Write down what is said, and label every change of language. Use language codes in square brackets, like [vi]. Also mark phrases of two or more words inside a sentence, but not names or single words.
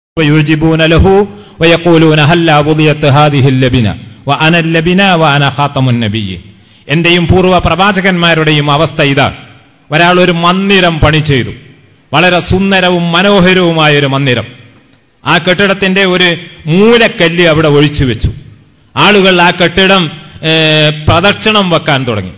[ar] ويعجبون له ويقولون هلا وضيت هذه اللبنة وأنا اللبنة وأنا خاتم النبيين. [ml] എന്റെയും പൂർവ്വ പ്രവാചകന്മാരുടെയും അവസ്ഥ ഇതാണ്. ഒരാൾ ഒരു മന്ദിരം പണി ചെയ്തു, വളരെ സുന്ദരവും മനോഹരവുമായ ഒരു മന്ദിരം. ആ കെട്ടിടത്തിന്റെ ഒരു മൂലക്കല്ല് അവിടെ ഒഴിച്ചു വെച്ചു. ആളുകൾ ആ കെട്ടിടം പ്രദക്ഷിണം വെക്കാൻ തുടങ്ങി.